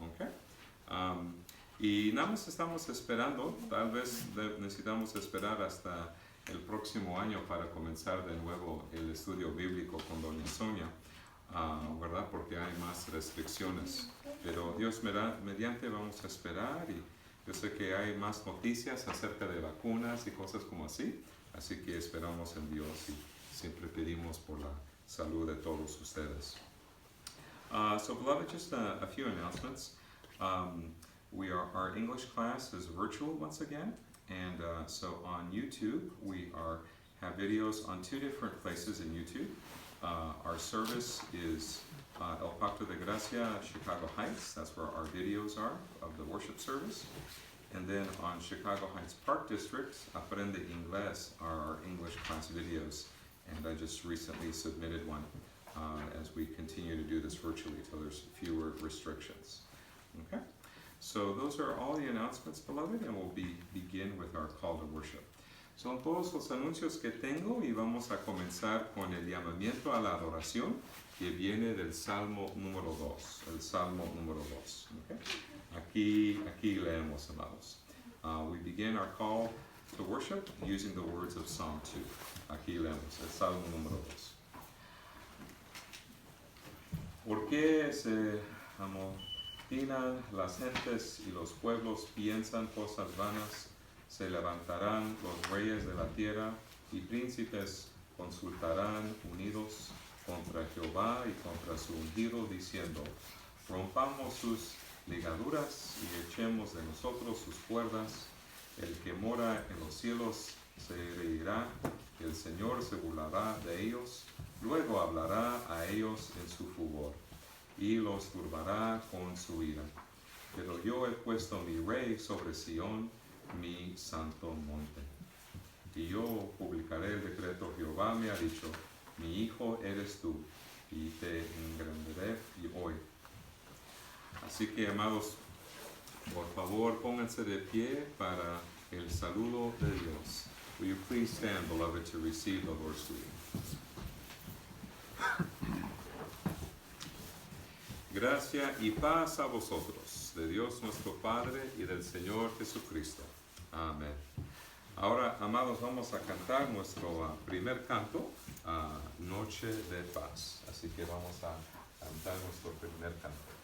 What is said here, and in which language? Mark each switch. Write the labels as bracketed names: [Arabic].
[Spanish] ¿Okay? Y nada más estamos esperando, tal vez necesitamos esperar hasta el próximo año para comenzar de nuevo el estudio bíblico con Doña Sonia, ¿verdad? Porque hay más restricciones. Pero Dios mediante vamos a esperar y yo sé que hay más noticias acerca de vacunas y cosas como así que esperamos en Dios y siempre pedimos por la salud de todos ustedes. [English] So beloved, just a few announcements. Our English class is virtual once again, and so on YouTube we have videos on two different places in YouTube. Our service is El Pacto de Gracia, Chicago Heights. That's where our videos are of the worship service. And then on Chicago Heights Park District, Aprende Inglés are our English class videos, and I just recently submitted one as we continue to do this virtually till there's fewer restrictions. Okay? So those are all the announcements, beloved, and we'll begin with our call to worship. [Spanish] Son todos los anuncios que tengo y vamos a comenzar con el llamamiento a la adoración que viene del Salmo número 2, el Salmo número 2. Okay? Aquí leemos, amados. [English] We begin our call to worship using the words of Psalm 2. [Spanish] Aquí leemos, el Salmo número 2. ¿Por qué se amotinan las gentes y los pueblos piensan cosas vanas? Se levantarán los reyes de la tierra y príncipes consultarán unidos contra Jehová y contra su ungido, diciendo: rompamos sus ligaduras y echemos de nosotros sus cuerdas. El que mora en los cielos se reirá, y el Señor se burlará de ellos. Luego hablará a ellos en su furor y los turbará con su ira. Pero yo he puesto mi rey sobre Sión, mi santo monte. Y yo publicaré el decreto. Jehová me ha dicho: mi hijo eres tú, y te engrandeceré hoy. Así que, amados, por favor, pónganse de pie para el saludo de Dios. [English] Will you please stand, beloved, to receive the Lord's greeting? [Spanish] Gracia y paz a vosotros, de Dios nuestro Padre y del Señor Jesucristo. Amén. Ahora, amados, vamos a cantar nuestro primer canto, Noche de Paz. Así que vamos a cantar nuestro primer canto.